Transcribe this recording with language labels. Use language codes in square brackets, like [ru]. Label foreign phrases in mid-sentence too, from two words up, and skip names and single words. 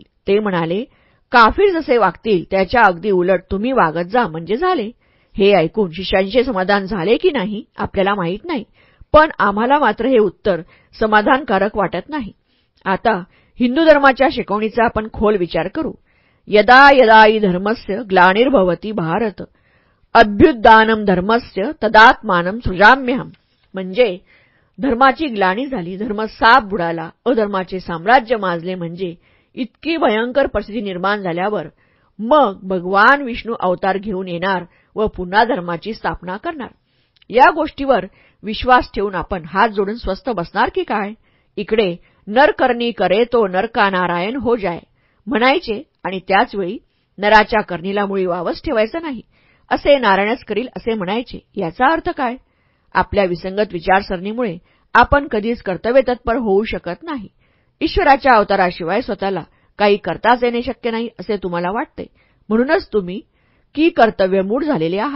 [mr] ते म्हणाले, काफीर जसे वागतील त्याच्या अगदी उलट तुम्ही वागत जा म्हणजे झाले. हे ऐकून शिष्यांचे समाधान झाले की नाही आपल्याला माहीत नाही, पण आम्हाला मात्र हे उत्तर समाधानकारक वाटत नाही. आता हिंदू धर्माच्या शिकवणीचा आपण खोल विचार करू. [sa] यदा यदा हि धर्मस्य ग्लानिर्भवति भारत अभ्युत्थानम धर्मस्य तदात्मानं सृजाम्यहम्. [mr] म्हणजे धर्माची ग्लानी झाली, धर्म साप बुडाला, अधर्माचे साम्राज्य माजले म्हणजे इतकी भयंकर परिस्थिती निर्माण झाल्यावर मग भगवान विष्णू अवतार घेऊन येणार व पुन्हा धर्माची स्थापना करणार. या गोष्टीवर विश्वास ठेवून आपण हात जोडून स्वस्थ बसणार की काय? इकडे [hi] नर करणी करे तो नर का नारायण हो जाय [mr] म्हणायचे आणि त्याचवेळी नराच्या करणीला मुळी वावच ठेवायचं नाही असे नारायणच करील असे म्हणायचे. याचा अर्थ काय? आपल्या विसंगत विचारसरणीमुळे आपण कधीच कर्तव्यतत्पर होऊ शकत नाही. ईश्वराच्या अवताराशिवाय स्वतःला काही करताच येणे शक्य नाही असे तुम्हाला वाटते, म्हणूनच तुम्ही की कर्तव्यमूढ झालेले आहात.